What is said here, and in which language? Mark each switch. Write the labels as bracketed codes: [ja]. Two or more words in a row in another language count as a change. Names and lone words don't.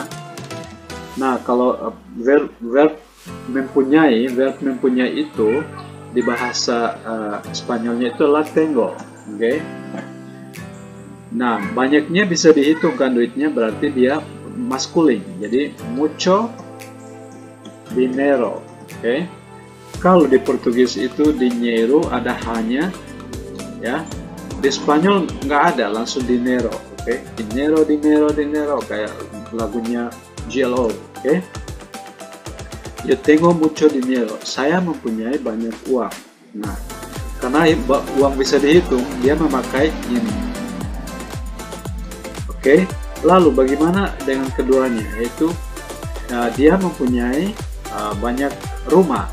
[id] Nah, kalau verb mempunyai itu di bahasa Spanyolnya itu adalah tengo. Oke. Nah, banyaknya bisa dihitungkan duitnya, berarti dia maskulin. Jadi [es] mucho dinero. [id] Oke. Kalau di Portugis itu dinheiro ada hanya ya. Di Spanyol nggak ada, langsung dinero. Oke. Dinero kayak lagunya GLO. Oke. [es] Yo tengo mucho dinero. [id] Saya mempunyai banyak uang. Nah, karena uang bisa dihitung, dia memakai ini. Oke. Lalu bagaimana dengan keduanya? Yaitu dia mempunyai banyak rumah.